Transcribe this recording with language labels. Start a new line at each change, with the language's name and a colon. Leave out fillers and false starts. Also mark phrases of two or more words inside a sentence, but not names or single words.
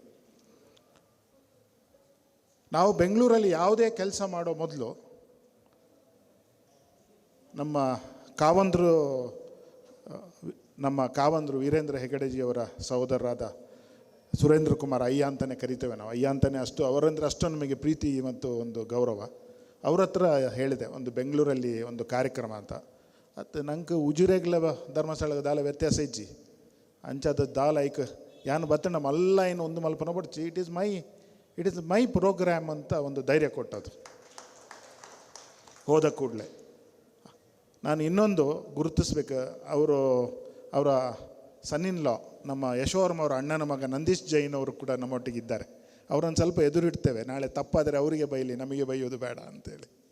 Kannada: ನಾವು ಬೆಂಗಳೂರಲ್ಲಿ ಯಾವುದೇ ಕೆಲಸ ಮಾಡೋ ಮೊದಲು ನಮ್ಮ ಕಾವಂದ್ರು ವೀರೇಂದ್ರ ಹೆಗಡೆಜಿಯವರ ಸಹೋದರರಾದ ಸುರೇಂದ್ರ ಕುಮಾರ್ ಅಯ್ಯ ಅಂತಲೇ ಕರಿತೇವೆ ನಾವು. ಅಯ್ಯ ಅಂತಲೇ ಅವರಂದ್ರೆ ಅಷ್ಟು ನಮಗೆ ಪ್ರೀತಿ ಮತ್ತು ಒಂದು ಗೌರವ. ಅವ್ರ ಹತ್ರ ಹೇಳಿದೆ ಒಂದು ಬೆಂಗಳೂರಲ್ಲಿ ಒಂದು ಕಾರ್ಯಕ್ರಮ ಅಂತ. ಅದು ನಂಗೆ
Tulu: ಉಜುರೆಗ್ಲ ಧರ್ಮಸ್ಥಳ ದಾಲ ವ್ಯತ್ಯಾಸ ಇಜ್ಜಿ ಅಂಚದ ದಾಲ ಐಕ್ ಯಾನು ಬತ್ತಣ್ಣ ಮಲ್ಲ ಏನು ಒಂದು ಮಲ್ಪನ ಪಡ್ಚಿ
English: it is my program
Kannada: ಅಂತ ಒಂದು ಧೈರ್ಯ ಕೊಟ್ಟದು. ಹೋದ ಕೂಡಲೇ ನಾನು ಇನ್ನೊಂದು ಗುರುತಿಸ್ಬೇಕು, ಅವರ
English: son-in-law
Kannada: ನಮ್ಮ ಯಶೋವರ್ಮ ಅವರ ಅಣ್ಣನ ಮಗ ನಂದೀಶ್ ಜೈನ್ ಅವರು ಕೂಡ ನಮ್ಮೊಟ್ಟಿಗಿದ್ದಾರೆ. ಅವರನ್ನು ಸ್ವಲ್ಪ ಎದುರಿಡ್ತೇವೆ, ನಾಳೆ ತಪ್ಪಾದರೆ ಅವರಿಗೆ ಬೈಲಿ, ನಮಗೆ ಬೈಯೋದು ಬೇಡ ಅಂತೇಳಿ.